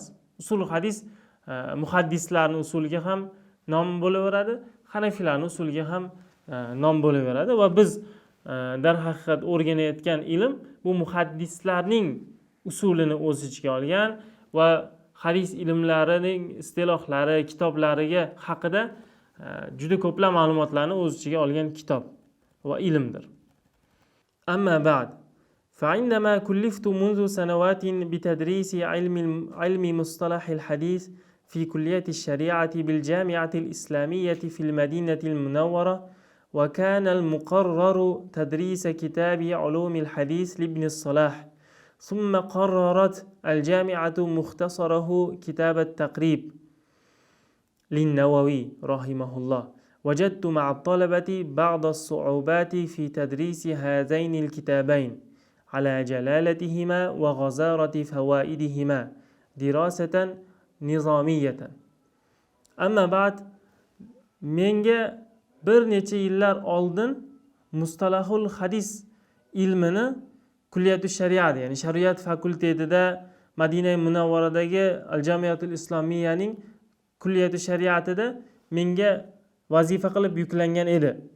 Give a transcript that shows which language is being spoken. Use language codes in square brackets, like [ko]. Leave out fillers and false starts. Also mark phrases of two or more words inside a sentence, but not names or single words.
[uz] Usulul hadis muhaddislarning usuliga ham nom bo'laveradi, Hanafiylarning usuliga ham nom bo'laveradi va biz darhaqiqat o'rganayotgan ilm bu muhaddislarning usulini o'z ichiga olgan va hadis ilmlarining istilohlari, kitoblariga haqida juda ko'plab ma'lumotlarni o'z ichiga olgan kitob va ilmdir. [ar] أما بعد فعندما كلفت منذ سنوات بتدريس علم مصطلح الحديث في كلية الشريعة بالجامعة الإسلامية في المدينة المنورة وكان المقرر تدريس كتاب علوم الحديث لابن الصلاح ثم قررت الجامعة مختصره كتاب التقريب للنووي رحمه الله وجدت مع الطلبة بعض الصعوبات في تدريس هذين الكتابين على جلالتهما وغزارة فوائدهما دراسة نظامية. أما بعد [uz] menga bir necha yillar oldin mustalahul hadis ilmini [ar] كلية الشريعة, [uz] ya'ni shariat fakultetida Madina Munavvaradagi Al-Jamiyatul Islomiyaning kulliyatu shariatida menga vazifa qilib yuklangan edi.